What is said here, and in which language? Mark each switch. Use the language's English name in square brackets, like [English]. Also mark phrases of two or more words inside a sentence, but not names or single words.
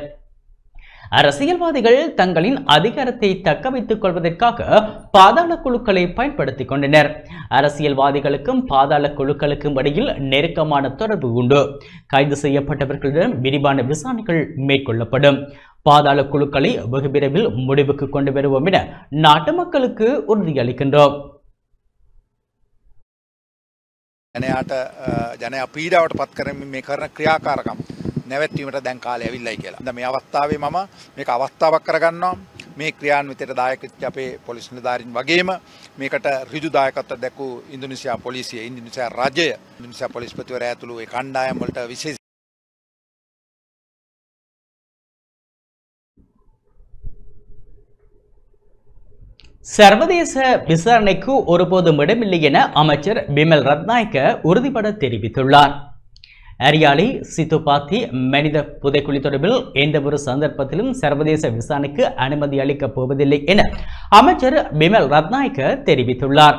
[Tamil] அரசியல்வாதிகள் தங்களின் அதிகாரத்தை தக்க வைத்துக் கொள்வதற்காக பாதாள குழுக்களை பயன்படுத்திக் கொண்டனர். அரசியல்வாதிகளுக்கும் பாதாள குழுக்களுக்கும் இடையில் நெருக்கமான தொடர்பு உண்டு. கைது செய்யப்பட்டவர்களிடம் விரிவான விசாரணைகள் மேற்கொள்ளப்படும். பாதாள குழுக்களை வெகு விரைவில் முடிவுக்கு கொண்டு வருவோம் என நாட்டு மக்களுக்கு உறுதியளிக்கின்றோம். [Sinhala] ජනයා පීඩාවට පත් කරමින් මේ කරන ක්‍රියාකාරකම් නැවැත්වීමට දැන් කාලය ඇවිල්ලායි කියලා. දැන් මේ අවස්ථාවේ මම මේක අවස්ථාවක් කරගන්නවා. මේ ක්‍රියාන්විතයට දායක වෙච්ච අපේ පොලිස් නිලධාරීන් වගේම මේකට ඍජු දායකත්වයක් දැක්වූ ඉන්දුනීසියා පොලිසිය, ඉන්දුනීසියා රජය, ඉන්දුනීසියා පොලිස්පතිවරයා ඇතුළු ඒ කණ්ඩායම් වලට විශේෂ [Tamil] சர்வதேச விசாரணைக்கு ஒருபோதும் இடமில்லை என அமைச்சர் பிமல் ரத்நாயக்க உறுதிபட தெரிவித்துள்ளார். அரியாலை சித்துப்பாத்தி மனித புதைக்குழி தொடர்பில் எந்த ஒரு சந்தர்ப்பத்திலும் சர்வதேச விசாரணைக்கு அனுமதி அளிக்கப் போவதில்லை என அமைச்சர் பிமல் ரத்நாயக்க தெரிவித்துள்ளார்.